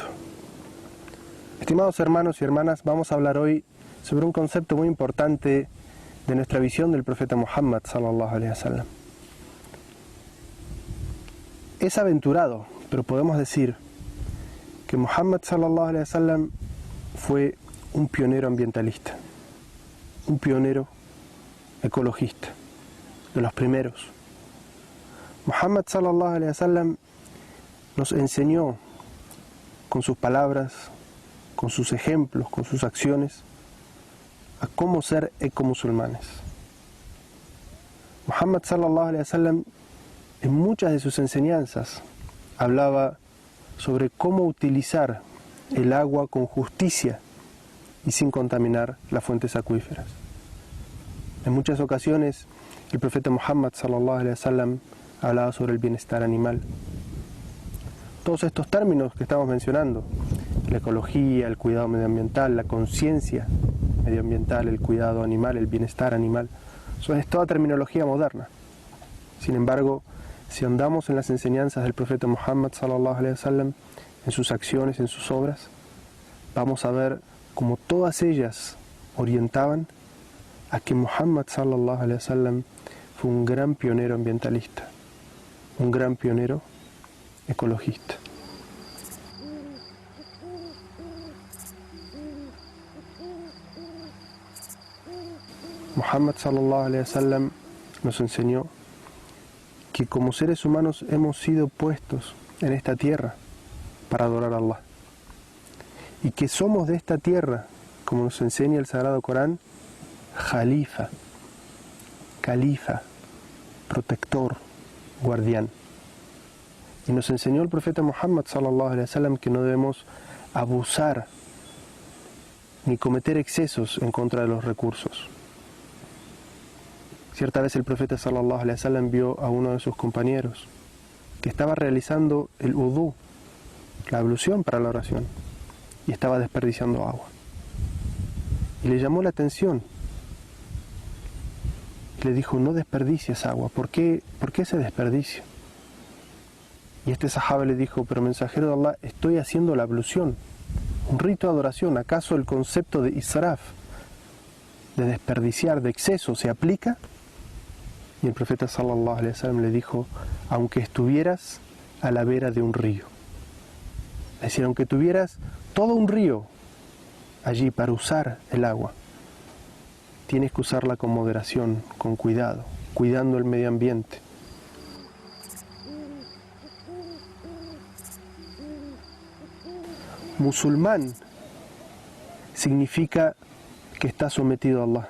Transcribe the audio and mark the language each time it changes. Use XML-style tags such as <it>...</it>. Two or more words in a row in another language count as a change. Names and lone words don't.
<es>Estimados hermanos y hermanas, vamos a hablar hoy sobre un concepto muy importante de nuestra visión del profeta Muhammad</es> <ar>صلى الله عليه وسلم.</ar> <es>Es aventurado, pero podemos decir que Muhammad</es> <ar>صلى الله عليه وسلم</ar> <es>fue un pionero ambientalista, un pionero ecologista, de los primeros. Muhammad</es> <ar>صلى الله عليه وسلم</ar> <es>nos enseñó con sus palabras, con sus ejemplos, con sus acciones, a cómo ser ecomusulmanes. Muhammad</es> <ar>صلى الله عليه وسلم</ar> <es>en muchas de sus enseñanzas hablaba sobre cómo utilizar el agua con justicia y sin contaminar las fuentes acuíferas. En muchas ocasiones el profeta Muhammad</es> <ar>صلى الله عليه وسلم</ar> <es>hablaba sobre el bienestar animal. Todos estos términos que estamos mencionando, la ecología, el cuidado medioambiental, la conciencia medioambiental, el cuidado animal, el bienestar animal, eso es toda terminología moderna. Sin embargo, si andamos en las enseñanzas del profeta Muhammad</es> <ar>صلى الله عليه وسلم,</ar> <es>en sus acciones, en sus obras, vamos a ver cómo todas ellas orientaban a que Muhammad</es> <ar>صلى الله عليه وسلم</ar> <es>fue un gran pionero ambientalista, un gran pionero ecologista. Muhammad</es> <ar>صلى الله عليه وسلم</ar> <es>nos enseñó que como seres humanos hemos sido puestos en esta tierra para adorar a Allah y que somos de esta tierra, como nos enseña el Sagrado Corán, Jalifa, califa, protector, guardián. Y nos enseñó el profeta Muhammad</es> <ar>صلى الله عليه وسلم</ar> <es>que no debemos abusar ni cometer excesos en contra de los recursos. Cierta vez el profeta</es> <ar>صلى الله عليه وسلم</ar> <es>vio a uno de sus compañeros que estaba realizando el udú, la ablución para la oración, y estaba desperdiciando agua. Y le llamó la atención. Y le dijo: no desperdicies agua. ¿Por qué ese desperdicio? Y este sahaba le dijo: pero mensajero de Allah, estoy haciendo la ablución, un rito de adoración. ¿Acaso el concepto de israf, de desperdiciar, de exceso, se aplica? Y el profeta</es> <ar>صلى الله عليه وسلم</ar> <es>le dijo: aunque estuvieras a la vera de un río, es decir, aunque tuvieras todo un río allí para usar el agua, tienes que usarla con moderación, con cuidado, cuidando el medio ambiente. Musulmán significa que está sometido a Allah.</es>